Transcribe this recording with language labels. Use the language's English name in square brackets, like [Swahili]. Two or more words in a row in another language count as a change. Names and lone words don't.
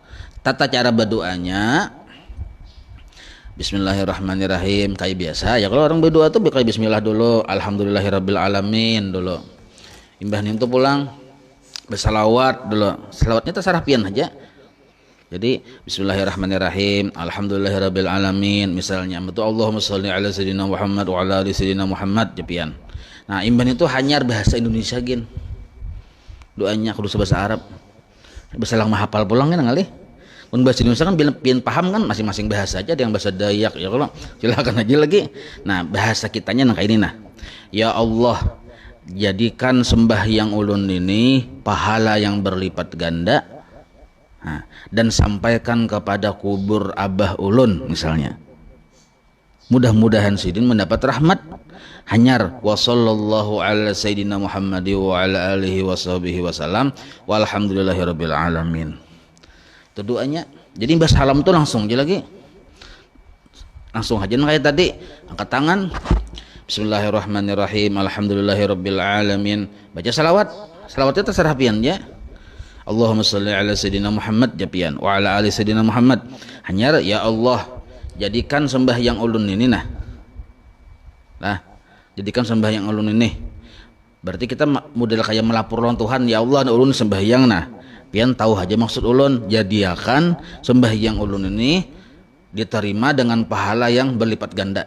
[Indonesian] Tata cara berdoanya Bismillahirrahmanirrahim kayak biasa. [Banjar] Ya kalau orang berdoa tuh kayak Bismillah dulu, [Arabic] الحمد لله رب العالمين [Banjar] dulu. Imbah itu pulang bersalawat dulu. Salawatnya terserah pian aja. [Arabic] Jadi بسم الله الرحمن الرحيم الحمد لله رب العالمين misalnya, betul اللهم صل على سيدنا محمد وعلى آل سيدنا محمد jepian. [Banjar] Nah, imban itu hanya bahasa Indonesia gin. Doanya kudu bahasa Arab. Bahasa lang mahapal pulang kan ngali. Mun bahasa Indonesia kan pian paham kan masing-masing bahasa aja, ada yang bahasa Dayak ya kalau silakan aja lagi. Nah, bahasa kitanya nang kayak ini nah. Ya Allah, jadikan sembahyang ulun ini pahala yang berlipat ganda. Nah, dan sampaikan kepada kubur abah ulun misalnya. Mudah-mudahan sidin mendapat rahmat. [Arabic] Hanyar وصلى الله على سيدنا محمد وعلى آله وصحبه وسلم والحمد لله رب العالمين. [Indonesian] Itu doanya. [Banjar] Jadi mbah salam tuh langsung aja lagi. Langsung aja kayak tadi, angkat tangan. [Arabic] بسم الله الرحمن الرحيم الحمد لله رب العالمين. [Indonesian] Baca salawat. [Banjar] Salawatnya terserah pian ya. [Arabic] اللهم صل على سيدنا محمد japian وعلى آل سيدنا محمد. [Banjar] Hanyar ya Allah, jadikan sembahyang ulun ini nah. Jadikan sembahyang ulun ini. Berarti kita model kayak melapor lawan Tuhan, ya Allah ulun sembahyang nah. Pian tahu aja maksud ulun, jadikan sembahyang ulun ini diterima dengan pahala yang berlipat ganda.